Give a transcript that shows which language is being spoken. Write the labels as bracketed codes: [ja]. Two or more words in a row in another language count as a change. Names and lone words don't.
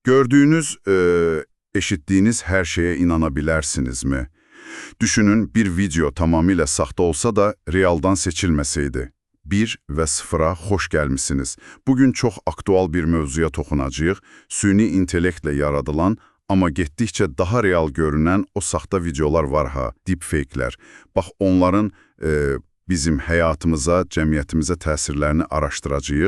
[tr] Gördüğünüz, eşittiğiniz her şeye inanabilirsiniz mi? Düşünün, bir video tamamıyla sahte olsa da realdan seçilmeseydi. [az] 1 və 0'a xoş gəlmisiniz. Bugün çox aktual bir mövzuya toxunacağıq. Süni intellektlə yaradılan, amma getdikcə daha real görünən o saxta videolar var ha, deepfake'lər. Bax, onların bizim həyatımıza, cəmiyyətimizə təsirlərini araşdıracağıq.